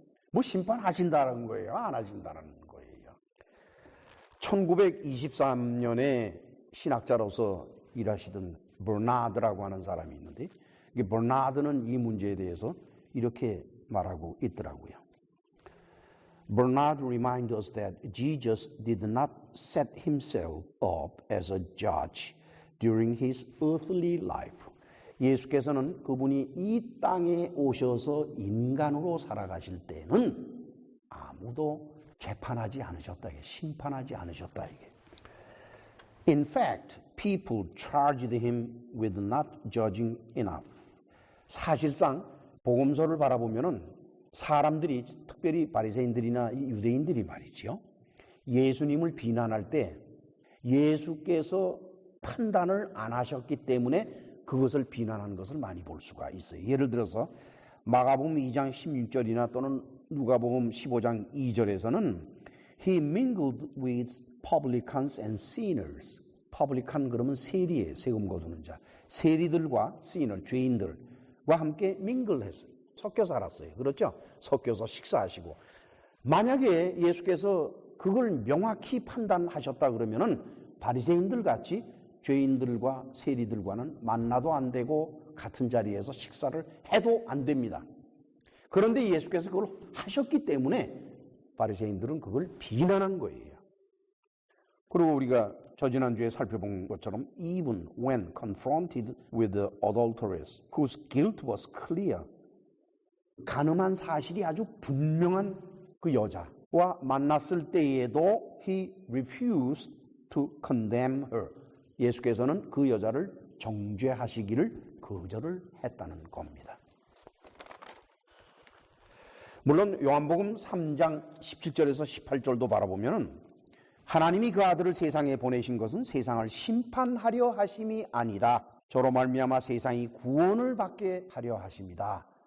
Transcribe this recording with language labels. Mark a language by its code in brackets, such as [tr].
[ko] 뭐 심판하신다는 거예요? 안 하신다는 거예요? 1923년에 신학자로서 일하시던 버나드라고 하는 사람이 있는데 이 버나드는 이 문제에 대해서 이렇게 말하고 있더라고요. [en] Bernard reminds us that Jesus did not set himself up as a judge during his earthly life. [ko] 예수께서는 그분이 이 땅에 오셔서 인간으로 살아가실 때는 아무도 재판하지 않으셨다. 심판하지 않으셨다. 이게. [en] In fact, people charged him with not judging enough. [ko] 사실상 복음서를 바라보면은 사람들이 특별히 바리새인들이나 유대인들이 말이죠. 예수님을 비난할 때 예수께서 판단을 안 하셨기 때문에 그것을 비난하는 것을 많이 볼 수가 있어요. 예를 들어서 마가복음 2장 16절이나 또는 누가복음 15장 2절에서는 [en] He mingled with publicans and sinners. [ko] publican 그러면 세리예요. 세금 거두는 자. 세리들과 sinner, 죄인들과 함께 mingle-했어요. 섞여 살았어요. 그렇죠? 섞여서 식사하시고. 만약에 예수께서 그걸 명확히 판단하셨다 그러면은 바리새인들 같이 죄인들과 세리들과는 만나도 안 되고 같은 자리에서 식사를 해도 안 됩니다. 그런데 예수께서 그걸 하셨기 때문에 바리새인들은 그걸 비난한 거예요. [en] 그리고 우리가 저지난주에 살펴본 것처럼 even when confronted with the adulteress whose guilt was clear [ko] 가늠한 사실이 아주 분명한 그 여자와 만났을 때에도 [en] he refused to condemn her. [ko] 예수께서는 그 여자를 정죄하시기를 거절을 했다는 겁니다. 물론 요한복음 3장 17절에서 18절도 바라보면 하나님이 그 아들을 세상에 보내신 것은 세상을 심판하려 하심이 아니라 저로 말미암아 세상이 구원을 받게 하려 하심이다.